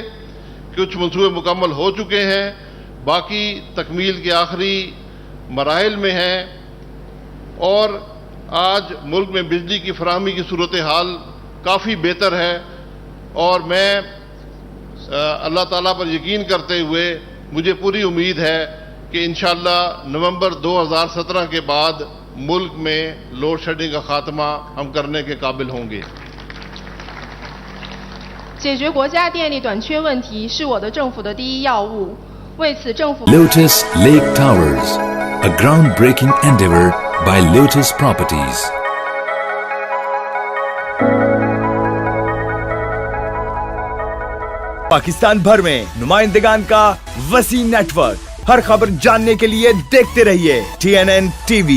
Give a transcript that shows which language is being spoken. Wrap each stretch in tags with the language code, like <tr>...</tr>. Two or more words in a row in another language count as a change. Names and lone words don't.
<ur>کچھ منصوبے مکمل ہو چکے ہیں، باقی تکمیل کے آخری مراحل میں ہیں اور آج ملک میں بجلی کی فراہمی کی صورتحال کافی بہتر ہے اور میں اللہ تعالیٰ پر یقین کرتے ہوئے مجھے پوری امید ہے کہ انشاءاللہ نومبر 2017 کے بعد ملک میں</ur> <en>load shedding</en> <ur>کا خاتمہ ہم کرنے کے قابل ہوں گے۔</ur> <zh>解决国家电力短缺问题是我的政府的第一要务。为此，政府</zh> <en>Lotus Lake Towers, a groundbreaking endeavor by Lotus Properties.</en> <ur>پاکستان بھر میں نمائندگان کا وسیع نیٹ ورک، ہر خبر جاننے کے لیے دیکھتے رہیے TNN TV۔</ur>